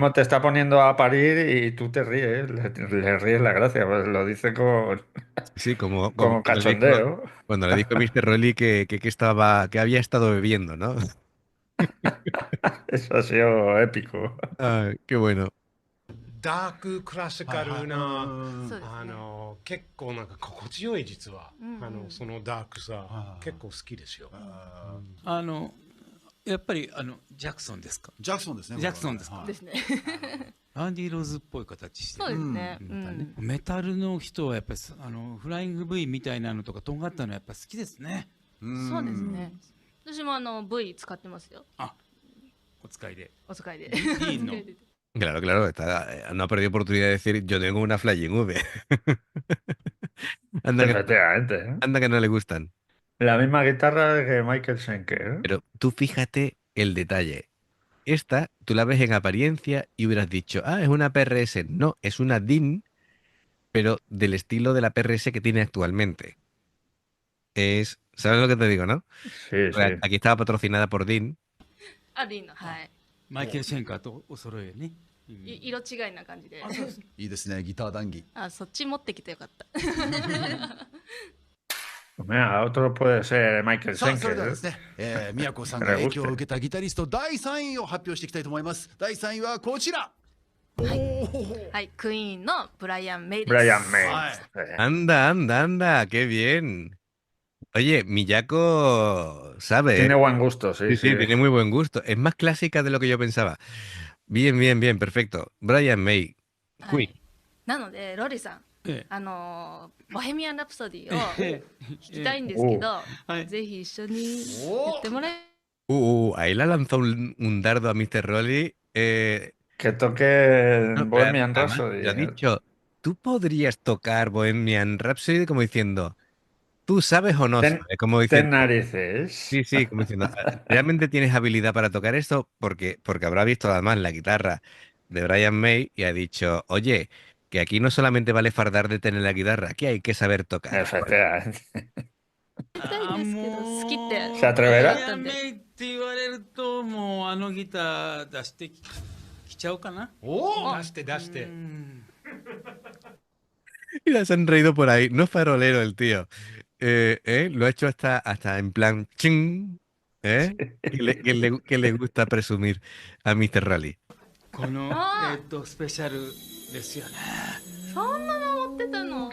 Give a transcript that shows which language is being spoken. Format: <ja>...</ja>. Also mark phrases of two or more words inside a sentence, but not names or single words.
<es>mismo te está poniendo a parir y tú te ríes, le ríes la gracia, pues lo dice Sí, como con cachondeo. cuando le dijo Mr. Rolly que había estado bebiendo, ¿no? Eso ha sido épico. Ah, qué bueno.</es> <ja>ダーククラシカルな、そうですね。結構なんか心地よい実は、うんうんそのダークさ、結構好きですよ。やっぱりジャクソンですか？ジャクソンですね。ジャクソンですかはいですね。アンディ・ローズっぽい形してそうるですね。なんかねメタルの人はやっぱりフライング V みたいなのとかとんがったのやっぱ好きですね。そうですね。私もV 使ってますよ。お使いで。お使いで。いいの。</ja> <es>Claro, claro, no ha perdido oportunidad de decir yo tengo una Flying V. Anda que, Efectivamente, ¿eh? anda que no le gustan. La misma guitarra que Michael Schenker, ¿eh? Pero tú fíjate el detalle. Esta, tú la ves en apariencia y hubieras dicho, ah, es una PRS. No, es una DIN, pero del estilo de la PRS que tiene actualmente. Es ¿Sabes lo que te digo, no? Sí, sí. Aquí estaba patrocinada por Dean.</es> <ja>あディのはい、マイケル・シェンカーとお揃いよね。色違いな感じで。いいですね、ギター談義。あ、そっち持ってきてよかった。</ja> <es>Mira, otro puede ser Michael</es> <ja>さあ、それでは</ja> <es>Schenker.</es> <ja>ですね、宮古さんが影響を受けたギタリスト第3位を発表していきたいと思います。第3位はこちら。はい、クイーンのブライアン・メイです。</ja> <es>Brian May. Anda, anda, anda, qué bien. Oye, Miyako sabe, Tiene ¿eh? buen gusto, sí, Sí, sí. sí, tiene muy buen gusto. Es más clásica de lo que yo pensaba. Bien, bien, bien, perfecto. Brian May,</es> <ja>は Queen. い、なのでロリさん、ええボヘミアン・ラプソディをえ弾きたいんですけど、はいぜひ一緒にやってもらえ。</ja> <es>Ahí le ha lanzado un dardo a Mr. Rolly. Que toque No, Bohemian además, Rhapsody. le ha dicho, tú podrías tocar Bohemian Rhapsody como diciendo, ¿tú sabes o no Ten, sabes? Como ten diciendo, narices. sí, sí, como diciendo, ¿realmente tienes habilidad para tocar esto? Porque habrá visto además la guitarra de Brian May y ha dicho, oye, que aquí no solamente vale fardar de tener la guitarra, aquí hay que saber tocar. Efectivamente.</es> <ja>やりたいんですけど、好きって</ja> <es>Se atreverá?</es> <ja>ブライアン・メイって言われると、もうあのギター出してきちゃうかな。お出して出して。</ja> <es>Mira, se han reído por ahí. No es farolero el tío. Lo ha hecho hasta en plan ching, ¿eh? Que le gusta presumir a Mr. Rally.</es> <ja>このあスペシャルですよね。そんなの持ってたの。</ja>